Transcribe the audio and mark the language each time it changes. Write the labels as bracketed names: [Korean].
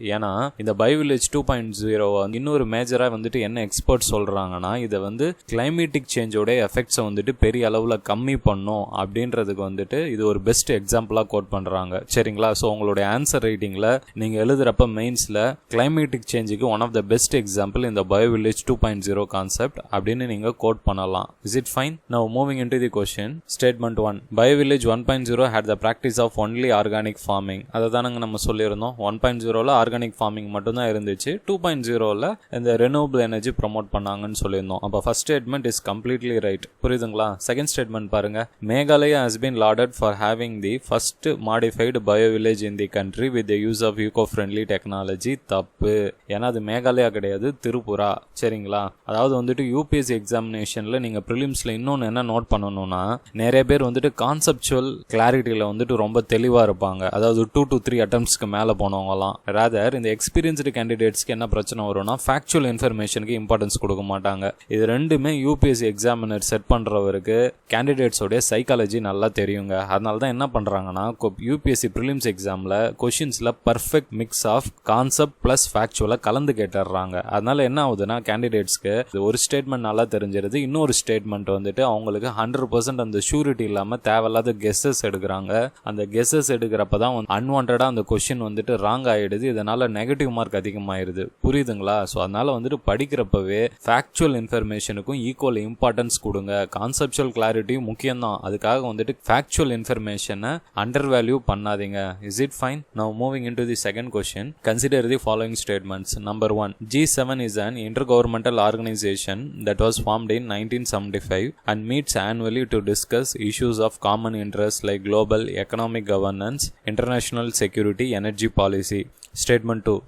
[Tamil] ஏன்னா இந்த bio village 2.0 இன்னொரு மேஜரா வந்துட்டு என்ன எக்ஸ்பர்ட் சொல்றாங்கன்னா, இதை வந்து கிளைமேட்டிக் சேஞ்சோட எஃபெக்ட்ஸை வந்துட்டு பெரிய அளவுல கம்மி பண்ணும் அப்படின்றதுக்கு வந்துட்டு இது ஒரு பெஸ்ட் எக்ஸாம்பிளா கோட் பண்றாங்க. சரிங்களா? ஸோ உங்களுடைய ஆன்சர் ரைட்டிங்ல நீங்க எழுதுறப்ப மெயின்ஸ்ல climatic சேஞ்சுக்கு [English] one of the best example [Tamil] இந்த பயோ வில்லேஜ் 2.0 கான்செப்ட் அப்படின்னு நீங்க கோட் பண்ணலாம். [English] Is it fine? Now moving into the question. Statement 1. Bio village 1.0 had the practice of only organic farming. [Tamil] அதை தானங்க நம்ம சொல்லியிருந்தோம். 1.0ல ஆர்கானிக் ஃபார்மிங் மட்டும் தான் இருந்துச்சு. 2.0ல இந்த ரெனியூவபிள் எனர்ஜி ப்ரமோட் பண்ணாங்கன்னு சொல்லியிருந்தோம். அப்ப [English] First statement is completely right. [Tamil] புரியுதுங்களா? செகண்ட் ஸ்டேட்மெண்ட் பாருங்க. [English] Meghalaya has been lauded for having the first modified bio village in the country with the use of eco-friendly technology. [Tamil] தப்பு. ஏன்னா அது மேகாலயா கிடையாது, திரிபுரா. சரிங்களா? அதாவது வந்துட்டு யூபிஎஸ்சி எக்ஸாமினேஷன்ல நீங்க ப்ரிலிம்ஸ்ல இன்னொன்னு என்ன நோட் பண்ணணும்னா, நிறைய பேர் வந்துட்டு கான்செப்சுவல் கிளாரிட்டியில வந்துட்டு ரொம்ப தெளிவா இருப்பாங்க. அதாவது 2 to 3 அட்டெம்ப்ட்ஸ்க்கு மேல போனவங்கலாம். ராதர் இந்த எக்ஸ்பீரியன்ஸ்டு கேண்டிடேட்ஸ்க்கு என்ன பிரச்சனை வரும்னா, ஃபேக்சுவல் இன்ஃபர்மேஷனுக்கு இம்பார்ட்டன்ஸ் கொடுக்க மாட்டாங்க. இது ரெண்டுமே யூபிஎஸ்சி எக்ஸாமினர் செட் பண்றவருக்கு கேண்டிடேட்ஸோட சைக்காலஜி நல்லா தெரியுங்க. அதனால தான் என்ன பண்றாங்கன்னா, யூபிஎஸ்சி ப்ரிலிம்ஸ் எக்ஸாம்ல கொஸ்டின்ஸ்ல perfect mix of concept plus ஃபேக்சுவலா கலந்து கேட்டுறாங்க. அதனால என்ன ஆகுதுன்னா, கேண்டிடேட்ஸ்க்கு ஒரு ஸ்டேட்மெண்ட் நல்லா தெரிஞ்சிருது, இன்னொரு ஸ்டேட்மெண்ட் வந்துட்டு அவங்களுக்கு 100% அந்த ஷூரிட்டி இல்லாம தேவையில்லாத கெஸ்ஸஸ் எடுக்கிறாங்க. அந்த கெஸ்ஸஸ் எடுக்கிறப்பதான் அன்வான்டா அந்த கொஸ்டின் வந்துட்டு ராங் ஆயிடுது. இதனால நெகட்டிவ் மார்க் அதிகமாயிருது. புரியுதுங்களா? ஸோ அதனால வந்துட்டு படிக்கிறப்பவே ஃபேக்சுவல் இன்ஃபர்மேஷனுக்கும் ஈக்குவல் இம்பார்ட்டன்ஸ் கொடுங்க. கான்செப்சுவல் கிளாரிட்டி முக்கியம் தான், அதுக்காக வந்துட்டு ஃபேக்சுவல் இன்ஃபர்மேஷனை அண்டர் வேல்யூ பண்ணாதீங்க. [English] Is it fine? Now moving into the second question. Consider the following statements. Number 1. G7 is an intergovernmental organization that was formed in 1975 and meets annually to discuss issues of common interest like global economic governance, international security, energy policy. Statement 2.